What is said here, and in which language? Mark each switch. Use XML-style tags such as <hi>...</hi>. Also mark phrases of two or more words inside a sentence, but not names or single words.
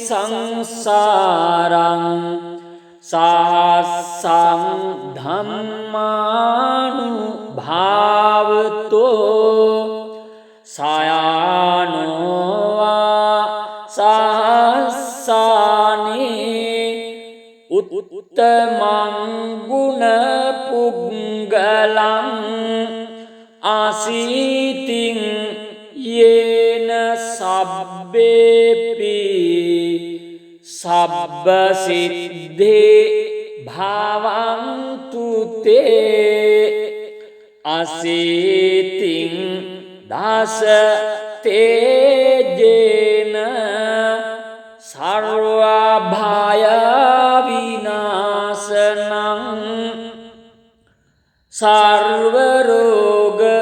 <pi>සංසාරං සහස්සං ධම්මානුභාවතෝ සයානෝවා සහස්සානේ උත්තමං ගුණ පුග්ගලං ආසීතින් යේන සබ්බේපි සබ්බ සිද්ධේ භවන්තු තේ අසීතින් දස තේජේන</pi> <sa>සර්ව භය විනාශනං සර්ව රෝග</sa>